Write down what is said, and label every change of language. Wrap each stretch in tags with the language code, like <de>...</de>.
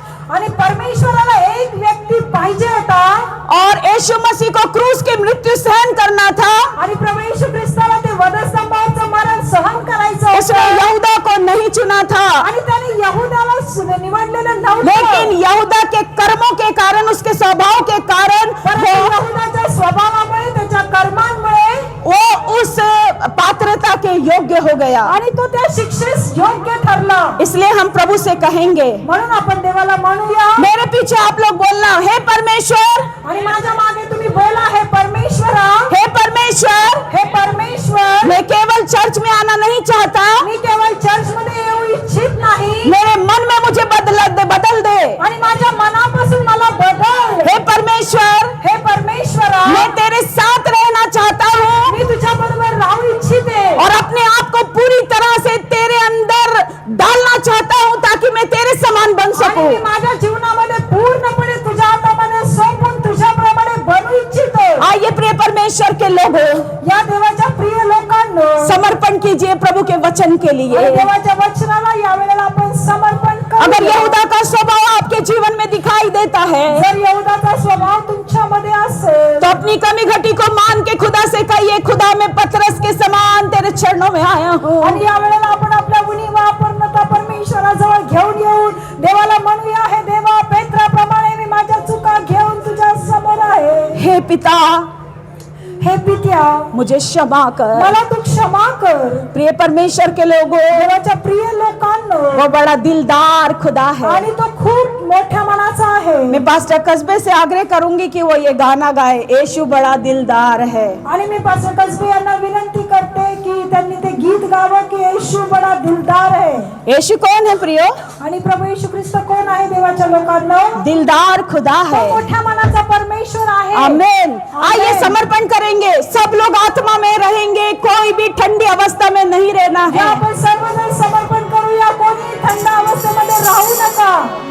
<mr>आणि परमेश्वराला एक व्यक्ती पाहिजे होता,</mr> <hi>और यीशु मसीह को क्रूस की मृत्यू सहन करना था।</hi> <mr>आणि प्रभू येशू ख्रिस्ताला ते वधस्तंभावरचं मरण सहन करायचं</mr> <hi>उसने</hi> <mr>होतं।</mr> <hi>यहूदा को नहीं चुना था,</hi> <mr>आणि त्याने यहूदाला निवडलेलं नव्हतं।</mr> <hi>लेकिन यहूदा के कर्मों के कारण, उसके स्वभाव के कारण</hi> <mr>परंतु यहूदाच्या स्वभावामुळे, त्याच्या कर्मांमुळे</mr> <hi>वो उस पात्रता के के योग्य हो गया।</hi> <mr>आणि तो त्या शिक्षेस योग्य ठरला.</mr> <hi>इसलिए हम प्रभु से कहेंगे,</hi> <mr>म्हणून आपण देवाला म्हणूया.</mr> <hi>मेरे पीछे आप लोग बोलना, हे परमेश्वर,</hi> <mr>आणि माझ्या मागे तुम्ही बोला, हे परमेश्वरा,</mr> <hi>हे परमेश्वर,</hi> <mr>हे परमेश्वर,</mr> <hi>मैं केवल चर्च में आना नहीं चाहता,</hi> <mr>मी केवळ चर्च मध्ये येऊ इच्छित नाही.</mr> <hi>मेरे मन में मुझे बदल दे।</hi> <mr>आणि माझ्या मनापासून मला बदल.</mr> <hi>हे परमेश्वर,</hi> <mr>हे परमेश्वरा,</mr> <hi>मैं तेरे साथ रहना चाहता हूँ</hi> <mr>मी तुझ्या बरोबर राहू इच्छिते.</mr> <hi>और अपने आप को पूरी तरह से तेरे अंदर डालना चाहता हूँ ताकि मैं तेरे समान बन</hi> <mr>आणि</mr> <hi>सकूं।</hi> <mr>मी माझ्या जीवनामध्ये पूर्णपणे तुझ्या हातामध्ये सोपून तुझ्याप्रमाणे बनू इच्छितो.</mr> <hi>आइए प्रिय परमेश्वर के लोगों,</hi> <mr>या देवाच्या प्रिय लोकांनो,</mr> <hi>समर्पण कीजिए प्रभु के वचन के लिए।</hi> <mr>आणि देवाच्या वचनाला या वेळेला आपण समर्पण</mr> <hi>अगर</hi> <mr>करूया.</mr> <hi>यहूदा का स्वभाव आपके जीवन में दिखाई देता है</hi> <mr>जर यहूदाचा स्वभाव तुमच्यामध्ये असेल</mr> <hi>तो अपनी कमी घटी को मान के खुदा से कहिए, खुदा मैं पतरस के समान तेरे चरणों में आया हूँ।</hi> <mr>आणि या वेळेला आपण आपल्या उणीवा अपूर्णता परमेश्वराजवळ घेऊन येऊन देवाला म्हणूया, हे देवा, पेत्राप्रमाणे मी माझ्या चुका घेऊन तुझ्या समोर आहे.</mr> <hi>हे पिता,</hi> <mr>हे पित्या,</mr> <hi>मुझे क्षमा कर।</hi> <mr>मला तू क्षमा कर.</mr> <hi>प्रिय परमेश्वर के लोगों,</hi> <mr>देवाच्या प्रिय लोकांनो,</mr> <hi>वो बड़ा दिलदार खुदा है।</hi> <mr>आणि तो खूप मोठ्या मनाचा आहे.</mr> <hi>मैं पास्टर कस्बे से आग्रह करूंगी कि वो ये गाना गाए, यीशु बड़ा दिलदार है।</hi> <mr>आणि मी पास्टर कसबे यांना विनंती करते की त्यांनी ते गीत गावं की येशू बडा दिलदार आहे.</mr> <hi>यीशु कौन है प्रियो?</hi> <mr>आणि प्रभू येशू ख्रिस्त कोण आहे देवाच्या लोकांना?</mr> <hi>दिलदार खुदा</hi> <mr>तो</mr> <hi>है।</hi> <mr>मोठ्या मनाचा परमेश्वर आहे.</mr> <hi>आमेन। आइए</hi> <mr>आमेन.</mr> <hi>समर्पण करेंगे, सब लोग आत्मा में रहेंगे, कोई भी ठंडी अवस्था में नहीं रहना</hi> <mr>या</mr> <hi>है।</hi> <mr>आपण सर्वजण समर्पण करूया, कोणी थंड अवस्थेमध्ये राहू नका.</mr>